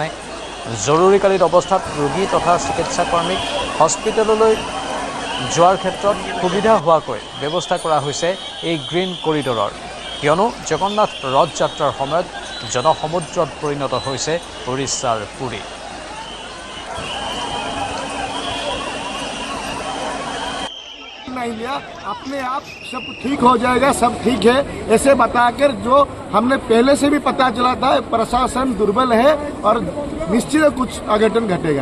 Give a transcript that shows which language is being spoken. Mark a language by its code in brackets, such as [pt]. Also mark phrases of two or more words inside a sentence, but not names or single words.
[as] জৰুৰীকালীন অৱস্থাত ৰোগী তথা চিকিৎসাকৰ্মীক হস্পিটেললৈ যোৱাৰ ক্ষেত্ৰত সুবিধা হোৱাকৈ ব্যৱস্থা কৰা হৈছে এই গ্ৰীণ কৰিডৰৰ। কিয়নো জগন্নাথ ৰথযাত্ৰাৰ সময়ত জনসমুদ্ৰত পৰিণত হৈছে উৰিষ্যাৰ পুৰী। [hi] नहीं लिया, अपने आप सब ठीक हो जाएगा, सब ठीक है ऐसे बताकर जो हमने पहले से भी पता चला था प्रशासन दुर्बल है और निश्चित कुछ अघटन घटेगा।